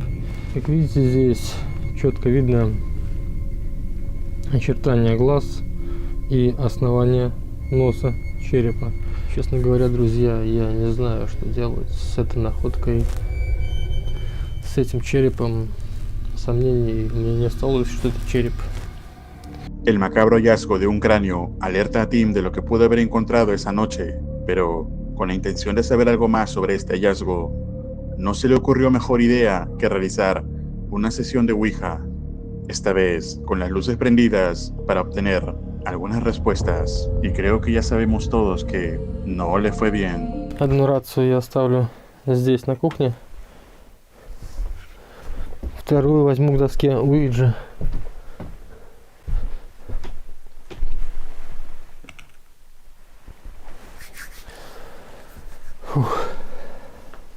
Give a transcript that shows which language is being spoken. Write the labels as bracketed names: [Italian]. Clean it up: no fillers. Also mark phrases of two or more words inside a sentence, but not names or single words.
[Russian] Как видите, здесь четко видно очертания глаз и основание носа черепа. Честно говоря, друзья, я не знаю, что делать с этой находкой, с этим черепом. Сомнений мне не осталось, что это череп. [Spanish] El macabro hallazgo de un cráneo alerta a Tim de lo que pudo haber encontrado esa noche, pero con la intención de saber algo más sobre este hallazgo, no se le ocurrió mejor idea que realizar una sesión de Ouija, esta vez con las luces prendidas para obtener algunas respuestas, y creo que ya sabemos todos que no le fue bien. [Russian] Одну рацию я оставлю здесь на кухне, вторую возьму к доске Ouija. Фух.